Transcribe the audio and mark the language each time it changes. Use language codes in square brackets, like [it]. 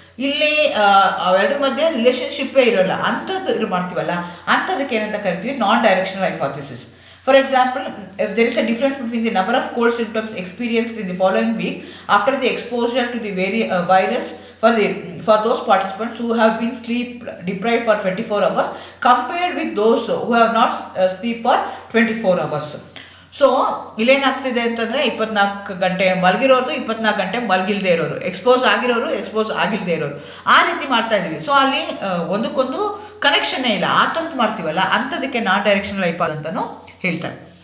[kn] ಇಲ್ಲಿ ಅವೆರಡರ ಮಧ್ಯೆ ರಿಲೇಷನ್ಶಿಪ್ಪೇ ಇರೋಲ್ಲ, ಅಂಥದ್ದು ಇದು ಮಾಡ್ತೀವಲ್ಲ ಅಂಥದಕ್ಕೆ ಏನಂತ ಕರಿತೀವಿ ನಾನ್ directional hypothesis. [en] For example, if there is a difference between the number of cold symptoms experienced in the following week after the exposure to the virus for those participants who have been sleep deprived for 24 hours compared with those who have not sleep for 24 hours. [kn] So ಇಲ್ಲೇನಾಗ್ತಿದೆ ಅಂತಂದರೆ 24 ಗಂಟೆ ಮಲಗಿರೋದು, 24 ಗಂಟೆ ಮಲಗಿಲ್ದೇ ಇರೋರು, expose ಆಗಿರೋರು, expose ಆಗಿಲ್ಲದೆ ಇರೋರು, ಆ ರೀತಿ ಮಾಡ್ತಾ ಇದ್ದೀವಿ. ಸೊ ಅಲ್ಲಿ ಒಂದಕ್ಕೊಂದು ಕನೆಕ್ಷನ್ನೇ ಇಲ್ಲ, ಆ ಥರದ್ದು ಮಾಡ್ತೀವಲ್ಲ ಅಂಥದಕ್ಕೆ ನಾನ್ ಡೈರೆಕ್ಷನಲ್ ಹೈಪಾಥಿಸಿಸ್ ಅಂತಲೂ ಹೇಳ್ತಾರೆ.